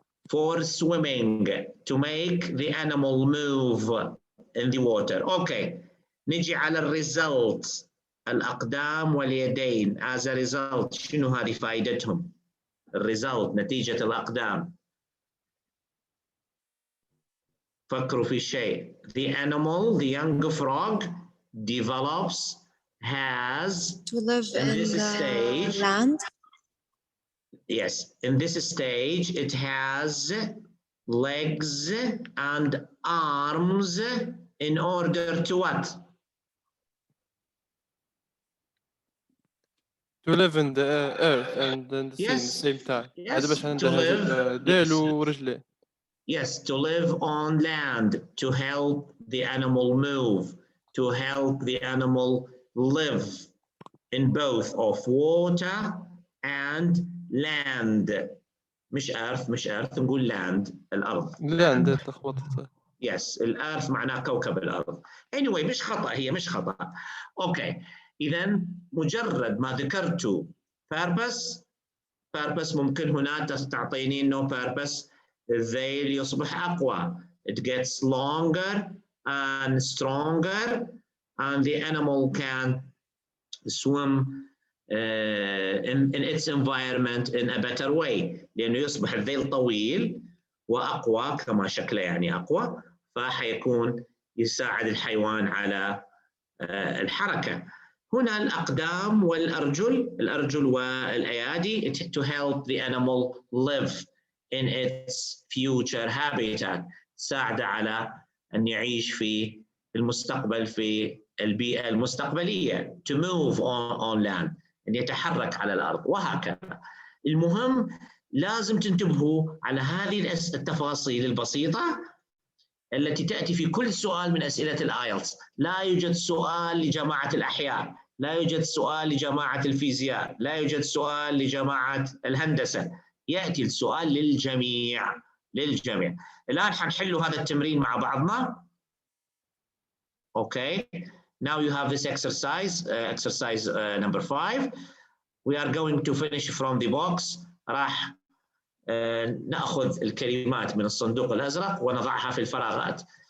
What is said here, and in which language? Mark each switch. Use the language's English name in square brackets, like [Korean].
[English] For swimming, to make the animal move in the water. [Arabic] Okay. نجي على الريزلت. الأقدام واليدين. As a result, شنو هذه فائدتهم؟ الريزلت نتيجة الأقدام. فكروا في شيء. [English] The animal, the young frog, develops, has to live in this stage, land. Yes, in this stage, it has legs and arms in order to what? To live in the earth and in the sea at the same time. Yes, to live. [Arabic] ديل ورجلين. [English] Yes, to live on land, to help the animal move, to help the animal live in both of water and land. [Arabic] مش earth نقول land الأرض. land تخبطت. Yes, الأرض معناه كوكب الأرض. Anyway مش خطأ. Okay, إذا مجرد ما ذكرت purpose ممكن هنا تعطيني no purpose. الذيل يصبح أقوى. [English] It gets longer and stronger, and the animal can swim in its environment in a better way. [Arabic] لأنه يصبح الذيل طويل وأقوى كما شكله يعني أقوى، فحيكون يساعد الحيوان على الحركة. هنا الأقدام والأرجل، الأرجل والأيادي to help the animal live in its future habitat. تساعده على أن يعيش في المستقبل في البيئة المستقبلية. [English] To move on land. [Arabic] أن يتحرك على الأرض وهكذا. المهم لازم تنتبهوا على هذه التفاصيل البسيطة التي تأتي في كل سؤال من أسئلة الآيلتس. لا يوجد سؤال لجماعة الأحياء، لا يوجد سؤال لجماعة الفيزياء، لا يوجد سؤال لجماعة الهندسة. يأتي السؤال للجميع. الآن حنحل هذا التمرين مع بعضنا. [English] Okay. Now you have this exercise, number 5. We are going to finish from the box. [Arabic] راح نأخذ الكلمات من الصندوق الأزرق ونضعها في الفراغات.